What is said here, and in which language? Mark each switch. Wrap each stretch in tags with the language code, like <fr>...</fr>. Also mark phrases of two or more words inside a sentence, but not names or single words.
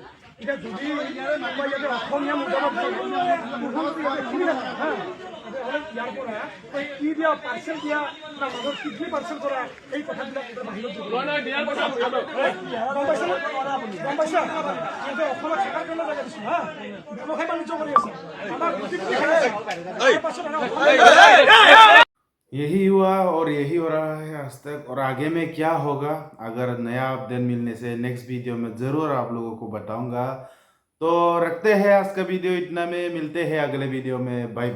<as>এতিয়া যদি আমাৰ ইয়াতে অসমীয়া মুৰ্দাবাদ ইয়াৰ পৰা কি দিয়া পাৰ্চেল দিয়া না মানুহৰ কিডনি পাৰ্চেল কৰা এই কথাবিলাক বাহিৰত গম পাইছা? অসমত থকাৰ কাৰণে জেগা দিছোঁ হা, ব্যৱসায় বাণিজ্য কৰি আছে আমাৰ</as> <hi>यही हुआ और यही हो रहा है आज तक, और आगे में क्या होगा अगर नया अपडेट मिलने से नेक्स्ट वीडियो में ज़रूर आप लोगों को बताऊंगा। तो रखते हैं आज का वीडियो इतना में, मिलते हैं अगले वीडियो में।</hi>